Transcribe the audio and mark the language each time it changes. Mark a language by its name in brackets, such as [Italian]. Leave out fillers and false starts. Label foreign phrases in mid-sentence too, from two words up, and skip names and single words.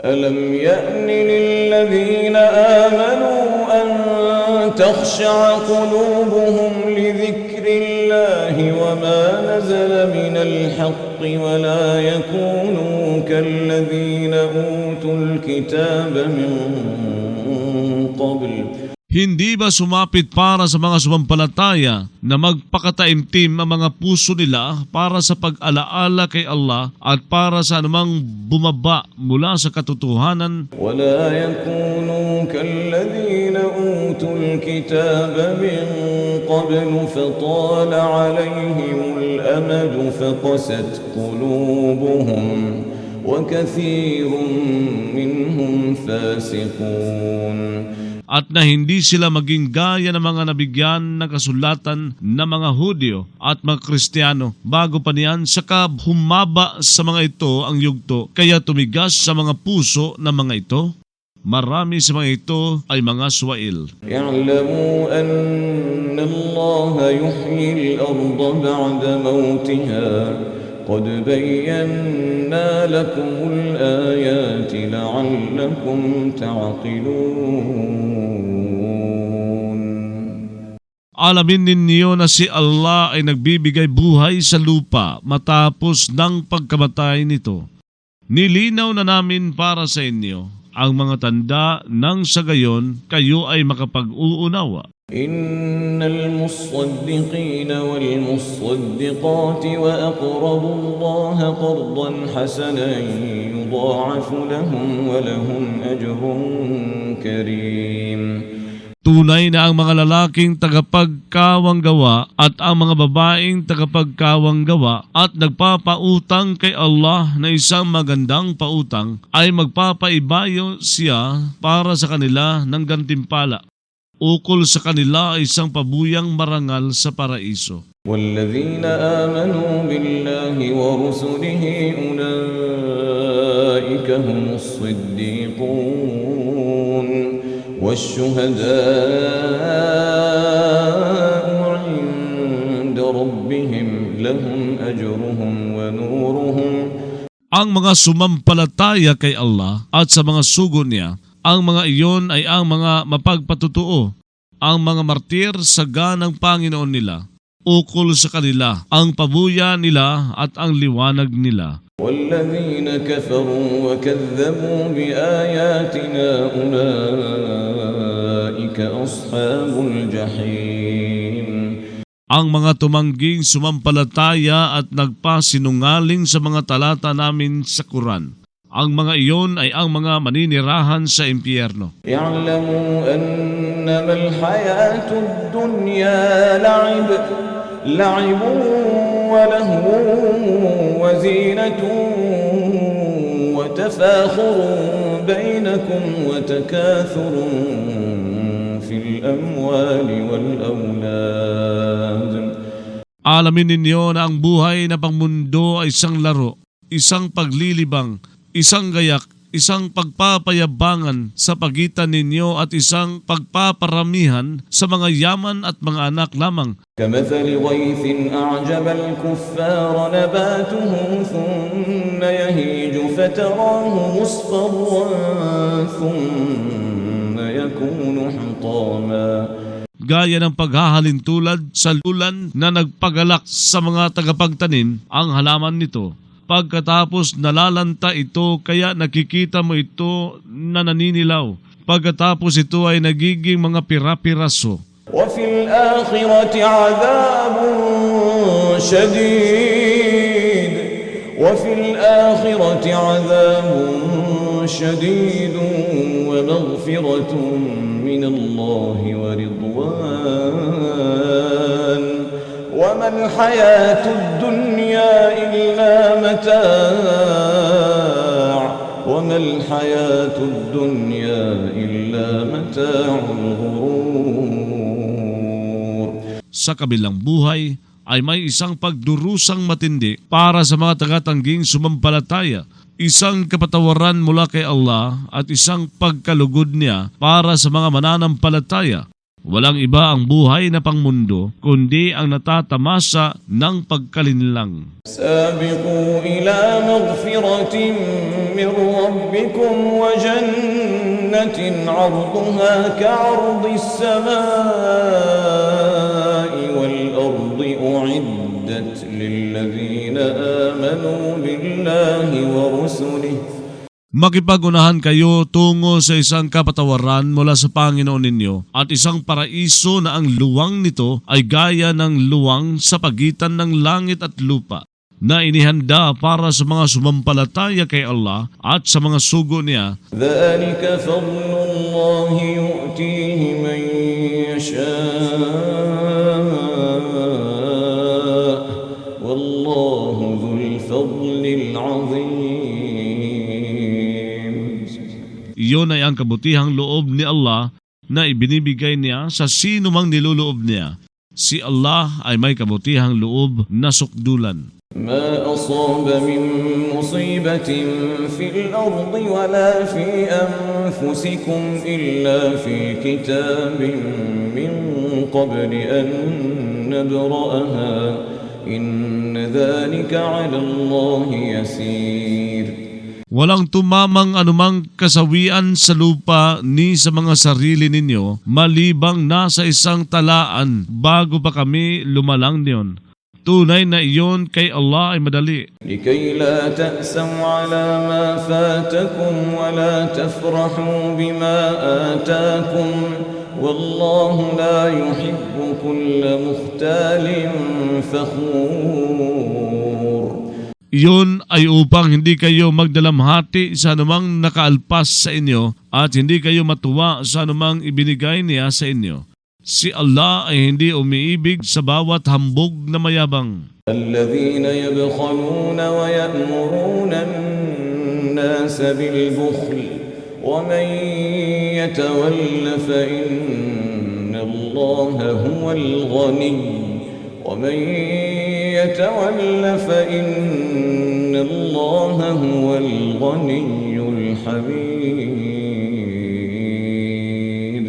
[Arabic] ألم يأن للذين آمنوا أن تخشع قلوبهم لذكر الله وما نزل من الحق ولا يكونوا كالذين أوتوا الكتاب من قبل. [Filipino] Hindi ba sumapit para sa mga sumampalataya na magpakataimtim ang mga puso nila para sa pag-alaala kay Allah at para sa anumang bumaba mula sa katotohanan? [Arabic] ولا يكونوا كالذين أوتوا الكتاب من قبل فطال عليهم الأمد فقست قلوبهم وكثير منهم فاسقون. [Filipino] At na hindi sila maging gaya ng mga nabigyan ng kasulatan na mga Hudyo at mga Kristiyano. Bago pa niyan, saka humaba sa mga ito ang yugto, kaya tumigas sa mga puso ng mga ito. Marami sa mga ito ay mga suwail. [Arabic] يعلموا أن الله يحيي الأرض بعد موتها قد بينا لكم الآيات لعلكم تعقلون. [Filipino] Alamin ninyo na si Allah ay nagbibigay buhay sa lupa matapos ng pagkamatay nito. Nilinaw na namin para sa inyo ang mga tanda nang sa gayon kayo ay makapag-uunawa. [Arabic] إن المصدقين والمصدقات وأقرضوا الله قرضا حسنا يضاعف لهم ولهم أجر كريم. [Filipino] Tunay na ang mga lalaking tagapagkawanggawa at ang mga babaeng tagapagkawanggawa at nagpapautang kay Allah na isang magandang pautang ay magpapaibayo siya para sa kanila ng gantimpala. Ukol sa kanila ay isang pabuyang marangal sa paraiso. [Arabic] والذين آمنوا بالله ورسله أولئك هم الصديقون والشهداء عند ربهم لهم أجرهم ونورهم. [Filipino] Ang mga sumampalataya kay Allah at sa mga sugo niya, ang mga iyon ay ang mga mapagpatutuo, ang mga martir sa ganang Panginoon nila. Ukol sa kanila ang pabuya nila at ang liwanag nila. [Arabic] والذين كفروا وكذبوا بآياتنا أولئك أصحاب الجحيم. [Filipino] Ang mga tumangging sumampalataya at nagpasinungaling sa mga talata namin sa Quran, ang mga iyon ay ang mga maninirahan sa impyerno. [Arabic] يعلموا أنما الحياة الدنيا لعب ولهو وزينة وتفاخر بينكم وتكاثر في الأموال والأولاد. [Filipino] Alamin ninyo na ang buhay na pangmundo ay isang laro, isang paglilibang, isang gayak, isang pagpapayabangan sa pagitan ninyo at isang pagpaparamihan sa mga yaman at mga anak lamang. [Arabic] كمثل غيث أعجب الكفار نباته ثم يهيج فتراه مصفرا ثم يكون حطاما. [Filipino] Gaya ng paghahalintulad sa ulan na nagpagalak sa mga tagapagtanim ang halaman nito. Pagkatapos nalalanta ito kaya nakikita mo ito na naninilaw. Pagkatapos ito ay nagiging mga pira-piraso. [Arabic] وفي الآخرة عذاب شديد وفي الآخرة عذاب شديد ومغفرة من الله ورضوان وما الحياة الدنيا إلا متاع وما الحياة الدنيا إلا متاع الغرور. [Filipino] Sa kabilang buhay ay may isang pagdurusang matindi para sa mga tagatangging sumampalataya, isang kapatawaran mula kay Allah at isang pagkalugod niya para sa mga mananampalataya. Walang iba ang buhay na pangmundo, kundi ang natatamasa ng pagkalinlang. [Arabic] سابقوا إلى مغفرة من ربكم وجنة عرضها كعرض السماء والأرض أعدت للذين آمنوا بالله ورسله. [Filipino] Makipag-unahan kayo tungo sa isang kapatawaran mula sa Panginoon ninyo at isang paraiso na ang luwang nito ay gaya ng luwang sa pagitan ng langit at lupa, na inihanda para sa mga sumampalataya kay Allah at sa mga sugo niya. [Arabic] ذلك فضل الله يؤتيه من يشاء والله ذو الفضل العظيم. [Filipino] Iyon ay ang kabutihang loob ni Allah na ibinibigay niya sa sino mang niluloob niya. Si Allah ay may kabutihang loob na sukdulan. [Arabic] ما أصاب من مصيبة في الأرض ولا في أنفسكم إلا في كتاب من قبل أن نبرأها إن ذلك على الله يسير. [Filipino] Walang tumamang anumang kasawian sa lupa ni sa mga sarili ninyo, malibang nasa isang talaan bago pa kami lumalang niyon. Tunay na iyon kay Allah ay madali. [Arabic] لكي لا تأسوا على ما فاتكم ولا تفرحوا بما آتاكم والله لا يحب كل مختال فخور. [Filipino] Iyon ay upang hindi kayo magdalamhati sa anumang nakaalpas sa inyo at hindi kayo matuwa sa anumang ibinigay niya sa inyo. Si Allah ay hindi umiibig sa bawat hambog na mayabang. [Arabic] الذين يبخلون ويأمرون الناس بالبخل ومن يتول فإن الله هو الغني ومن يتول فإن الله هو الغني الحميد.